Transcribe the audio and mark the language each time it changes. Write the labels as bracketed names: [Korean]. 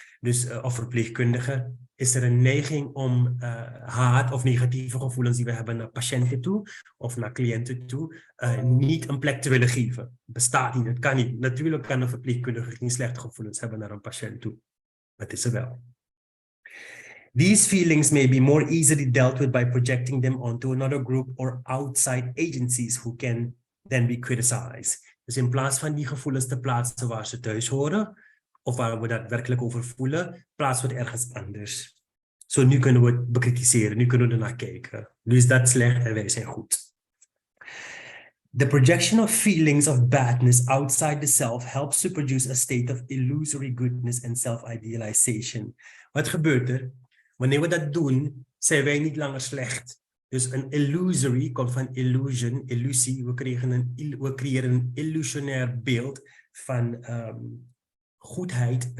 [Dutch] Dus of verpleegkundigen is er een neiging om haat of negatieve gevoelens die we hebben naar patiënten toe of naar cliënten toe niet een plek te willen geven. Bestaat niet, het kan niet. Natuurlijk kan een verpleegkundige geen slechte gevoelens hebben naar een patiënt toe. Dat is er wel. [English] These feelings may be more easily dealt with by projecting them onto another group or outside agencies who can then be criticized. [Dutch] Dus in plaats van die gevoelens te plaatsen waar ze thuis horen, of waar we daadwerkelijk over voelen, plaatsen we het ergens anders. Zo, nu kunnen we het bekritiseren, nu kunnen we ernaar kijken. Nu is dat slecht en wij zijn goed. [English] The projection of feelings of badness outside the self helps to produce a state of illusory goodness and self-idealization. [Dutch] Wat gebeurt er? Wanneer we dat doen, zijn wij niet langer slecht. Dus een illusory komt van illusion, illusie. We creëren een illusionair beeld van goedheid.